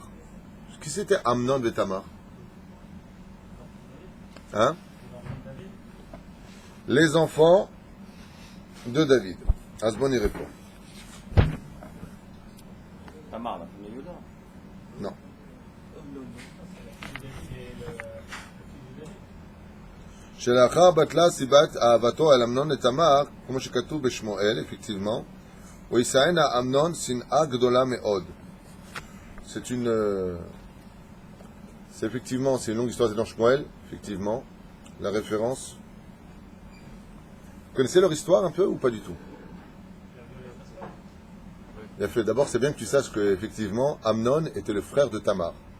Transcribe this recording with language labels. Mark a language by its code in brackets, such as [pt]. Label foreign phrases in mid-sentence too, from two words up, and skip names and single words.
[fr] Qui c'était Amnon vetamar? Hein? Les enfants de David. Asbon y répond. Tamar, la première Yoda. Non. [he] שלאחר בטלה סיבת אהבתו אל אמנון לתמר, כמו שכתוב בשמואל, effectivement, וישאנה אמנון שנאה גדולה מאוד. [fr] C'est une... c'est effectivement, c'est une longue histoire, c'est dans Shmuel, effectivement, la référence. Vous connaissez leur histoire un peu ou pas du tout? D'abord, c'est bien que tu saches que, effectivement, Amnon était le frère de Tamar.